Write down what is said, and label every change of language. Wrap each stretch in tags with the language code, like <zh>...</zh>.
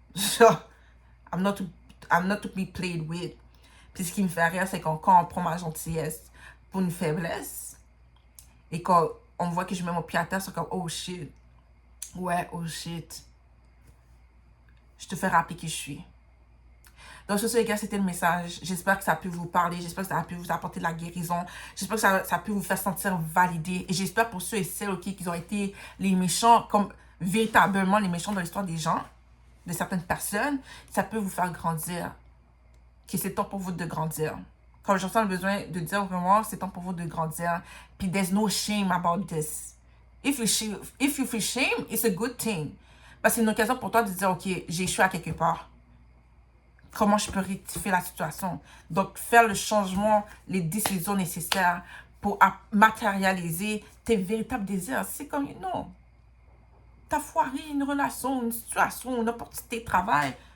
<en>Genre, I'm not to be played with.</en> <fr>Puis ce qui me fait rire, c'est quand on prend ma gentillesse pour une faiblesse, et quand on voit que je mets mon pied à terre, c'est comme, oh shit. Ouais, oh shit. Je te fais rappeler qui je suis. Donc, sur ce, les gars, c'était le message. J'espère que ça a pu vous parler. J'espère que ça a pu vous apporter de la guérison. J'espère que ça a pu vous faire sentir validé. Et j'espère pour ceux et celles, ok, qui ont été les méchants, comme véritablement les méchants dans l'histoire des gens, de certaines personnes, ça peut vous faire grandir. Que c'est temps pour vous de grandir. Comme je ressens le besoin de dire vraiment, c'est temps pour vous de grandir.</fr> <en>Puis there's no shame about this. If you feel shame, it's a good thing.</en> <fr>Parce que c'est une occasion pour toi de dire, ok, j'ai échoué à quelque part. Comment je peux rectifier la situation? Donc, faire le changement, les décisions nécessaires pour matérialiser tes véritables désirs. C'est comme, non. T'as foiré une relation, une situation, une opportunité de travail.</fr>